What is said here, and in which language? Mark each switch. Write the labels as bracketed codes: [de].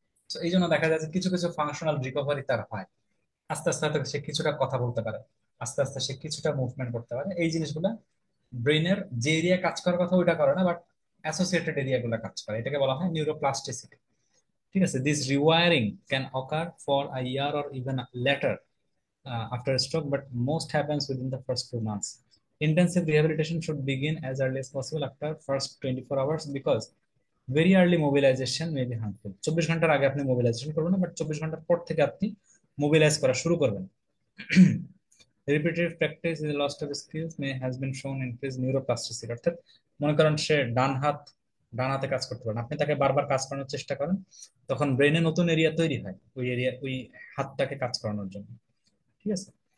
[bn] তো এই জন্য দেখা যায় যে কিছু কিছু ফাংশনাল রিকভারি তার হয়। আস্তে আস্তে হয়তো সে কিছুটা কথা বলতে পারে, আস্তে আস্তে সে কিছুটা মুভমেন্ট করতে পারে। এই জিনিসগুলা ব্রেনের যে এরিয়া কাজ করার কথা ওইটা করে না, বাট অ্যাসোসিয়েটেড এরিয়া গুলা কাজ করে, এটাকে বলা হয় নিউরোপ্লাস্টিসিটি। ঠিক আছে, [en] This rewiring can occur for a year or even later after a stroke, but most happens within the first 2 months. Intensive rehabilitation should begin as early as possible after first 24 hours because very early mobilization may be harmful. [bn] 24 ঘন্টার আগে আপনি mobilisation করবেন না, but 24 ঘন্টার পর থেকে আপনি mobilise করা শুরু করবেন। [en] repetitive practice is loss of skills may has been shown increase neuroplasticity, [bn] অর্থাৎ মনে করেন সে ডান হাতে কাজ করতে পারেন, আপনি তাকে বারবার কাজ করানোর চেষ্টা করেন, তখন ব্রেনে নতুন এরিয়া তৈরি হয় ওই এরিয়া, ওই হাতটাকে কাজ করানোর জন্য। ঠিক আছে।